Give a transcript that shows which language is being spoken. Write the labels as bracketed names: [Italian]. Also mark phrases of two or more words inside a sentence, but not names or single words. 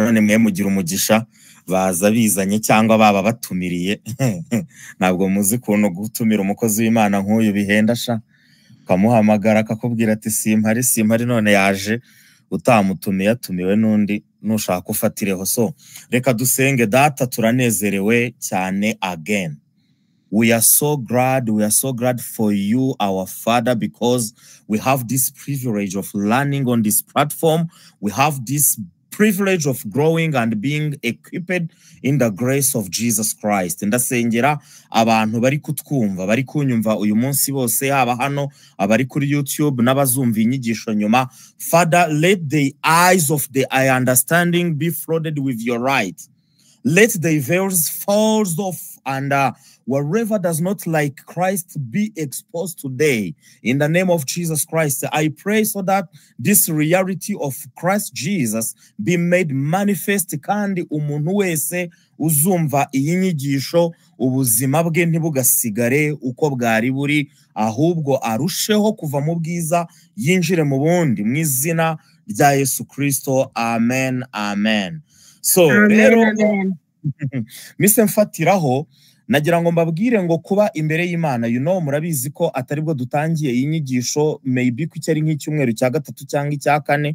[Kinyarwanda] None mwe mugira umugisha baza bizanye cyangwa baba batumiriye. Ntabwo muzi kuntu gutumira umukozi w'Imana nk'uyu bihenda sha, kamuhamagara akakubwira ati simpari none yaje, utamutumiye atumiwe n'undi nushaka ufatireho. So reka dusenge. Data, turanezerewe cyane again. [English] We are so glad for you, our Father, because we have this privilege of learning on this platform. We have this privilege of growing and being equipped in the grace of Jesus Christ. [Kinyarwanda] Ndasengera abantu bari kutwumva, bari kunyumva uyu munsi bose, haba hano abari kuri YouTube n'abazumva inyigisho nyuma. [English] Father, let the eyes of the understanding be flooded with your light. Let the veils fall off, and wherever does not like Christ be exposed today. In the name of Jesus Christ, I pray so that this reality of Christ Jesus be made manifest, [Kinyarwanda] kandi umuntu wese uzumva iyi nyigisho ubuzima bwe ntibugasigare uko bwari buri, ahubwo arusheho kuva mu bwiza yinjire mu bundi, mu izina rya Yesu Kristo. Amen, amen. So rero mise mfatiraho, nagira ngo mbabwire ngo kuba imbere y'Imana, murabizi ko atari bwo dutangiye iyi nyigisho, maybe ku cyari nk'icyumweru cya gatatu cyangwa icya kane.